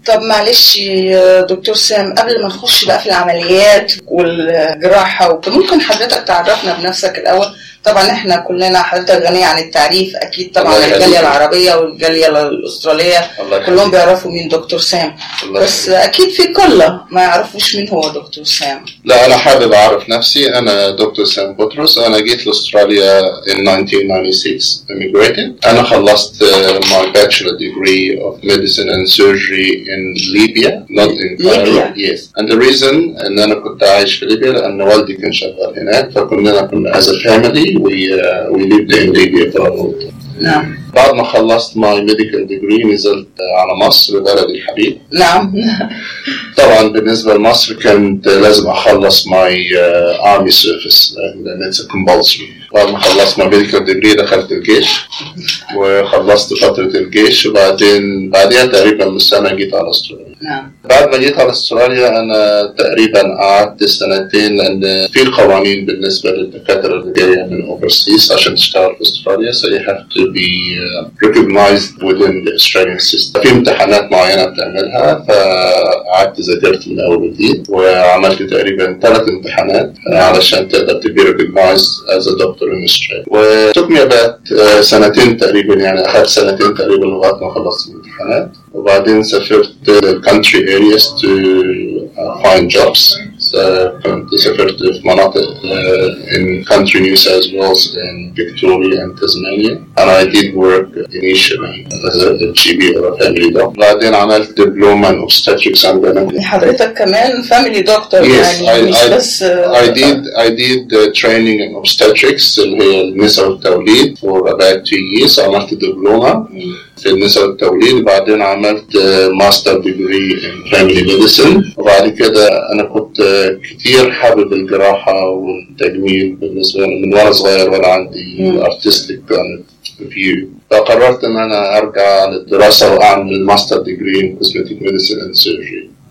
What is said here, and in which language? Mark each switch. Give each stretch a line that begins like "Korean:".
Arabic: طب معلش دكتور سام، قبل ما نخش بقى في العمليات والجراحة، ممكن حضرتك تعرفنا بنفسك الأول؟ طبعا احنا كلنا حضرتك غنية عن التعريف اكيد، طبعا الجالية العربية والجالية الاسترالية كلهم بيعرفوا مين دكتور سام، بس اكيد في كله ما يعرفوش مين هو دكتور سام. لا انا حابب اعرف نفسي، انا دكتور سام بطرس، انا جيت لاستراليا
English: in 1996 immigrated.
Arabic: انا خلصت
English: my bachelor degree of medicine and surgery in Libya
Arabic: not in Libya.
English: Yes. And the reason
Arabic: ان انا كنت عايش في ليبيا لان والدي كان شغال هناك، فكلنا كنا
English: as a family we lived in Libya for a long time.
Arabic: نعم. بعد ما خلصت
English: my medical degree
Arabic: نزلت على مصر بلدي الحبيب. نعم. طبعا بالنسبة لمصر كنت لازم أخلص
English: my army service and it's a compulsory.
Arabic: بعد ما خلصت
English: my medical degree
Arabic: دخلت الجيش وخلصت فترة الجيش، وبعدين بعدها تقريبا سنة جيت على أستراليا. نعم. بعد ما جيت على أستراليا أنا تقريبا قعدت سنتين، لأن في قوانين بالنسبة للدكاترة الجاية من overseas عشان تشتغل في أستراليا،
English: so you have to be recognized within the Australian system.
Arabic: في امتحانات معينة بتعملها، فقعدت ذاكرت من أول جديد وعملت تقريبا 3 امتحانات علشان تقدر
English: to be recognized as a doctor in Australia.
Arabic: و
English: took me about
Arabic: سنتين تقريبا، يعني أخذ سنتين تقريبا لغاية ما خلصت الامتحانات، وبعدين سافرت
English: country areas to find jobs.
Arabic: سافرت في مناطق
English: in country New South Wales and Victoria and Tasmania. And I did work initially as a GP or a family doctor. بعدين
Arabic: عملت
English: diploma in obstetrics and gynecology.
Arabic: حضرتك كمان
English: family doctor. Yes, I did the training in obstetrics
Arabic: اللي هي النساء والتوليد
English: for about 2 years.
Arabic: عملت diploma في النساء والتوليد، بعدين عملت
English: Master degree in family medicine.
Arabic: وبعد كده انا كنت كتير حابب الجراحه والتجميل بالنسبه لي من وانا صغير، وانا عندي
English: artistic view,
Arabic: فقررت ان انا ارجع للدراسه واعمل
English: Master degree in cosmetic medicine and surgery.